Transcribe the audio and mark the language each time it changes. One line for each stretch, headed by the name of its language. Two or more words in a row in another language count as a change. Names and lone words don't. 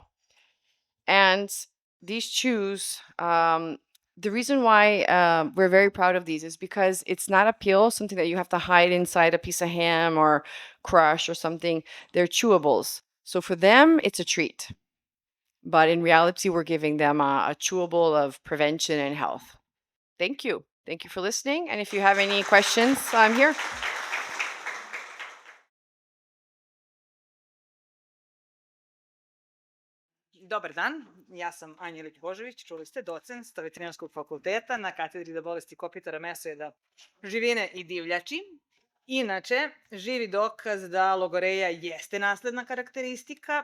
English: And these chews, the reason why we're very proud of these is because it's not a pill, something that you have to hide inside a piece of ham or crush or something. They're chewables. So for them, it's a treat. But in reality, we're giving them a chewable of prevention and health. Thank you. Thank you for listening. And if you have any questions, I'm here.
Serbian: Dobar dan, ja sam Anja Ilić-Božović, čuli ste, docent sa veterinarskog fakulteta na katedri za bolesti kopitara, mesojeda, živine i divljači. Inače, živi dokaz da logoreja jeste nasledna karakteristika.